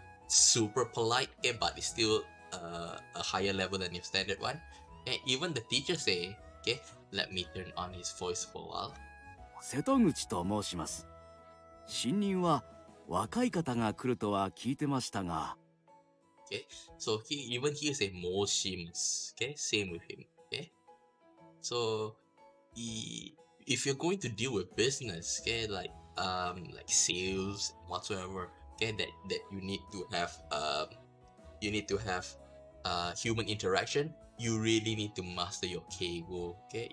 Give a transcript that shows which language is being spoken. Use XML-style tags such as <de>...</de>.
<en>super polite, okay, but it's still a higher level than your standard one. And even the teacher say, okay, let me turn on his voice for a while.</en> <ja>瀬戸口と申します。新任は若い方が来るとは聞いてましたが。</ja> <en>Okay, so he say moshimasu, okay, same with him, okay. So if you're going to deal with business, okay, like sales whatsoever, okay, that you need to have human interaction, you really need to master your keigo, okay.</en>